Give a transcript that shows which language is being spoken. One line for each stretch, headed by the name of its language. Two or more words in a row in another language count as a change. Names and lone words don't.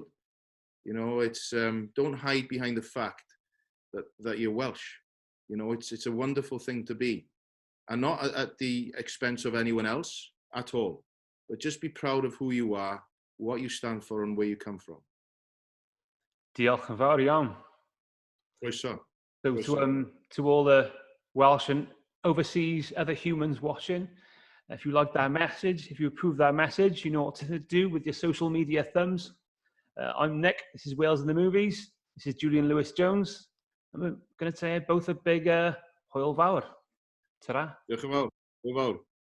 English: You know, it's don't hide behind the fact that you're Welsh. You know, it's a wonderful thing to be, and not at the expense of anyone else at all. But just be proud of who you are, what you stand for, and where you come from.
Welsh: Diolch yn fawr iawn.
English: So to all the Welsh and overseas other humans watching, if you like that message, if you approve that message, you know what to do with your social media thumbs. I'm Nick. This is Wales in the Movies. This is Julian Lewis Jones. I'm going to say both a big
Welsh: hwyl fawr.
English: Ta-ra.
Welsh: Diolch yn fawr.